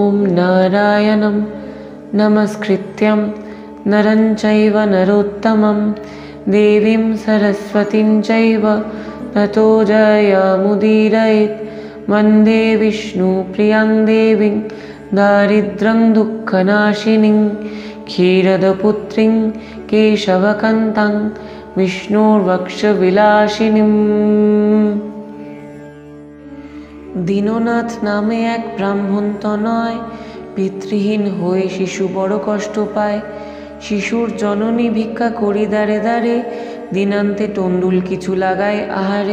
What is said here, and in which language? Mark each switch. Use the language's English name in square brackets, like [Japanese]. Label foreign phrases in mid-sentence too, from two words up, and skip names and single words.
[Sanskrit] नारायणं नमस्कृत्यं नरं चैव नरोत्तमं देवीं सरस्वतीं चैव ततो जयमुदीरयेत्। वन्दे विष्णुप्रियां देवीं दारिद्र्यं दुःखनाशिनीं क्षीरदपुत्रीं केशवकान्तां विष्णुर्वक्षविलासिनीम्। [Bangla] দীননাথ নামে এক ব্রাহ্মণ তনয়, পিতৃহীন হয়ে শিশু বড় কষ্ট পায়। শিশুর জননী ভিক্ষা করি দ্বারে দ্বারে, দিনান্তে তণ্ডুল কিছু লাগায় আহারে।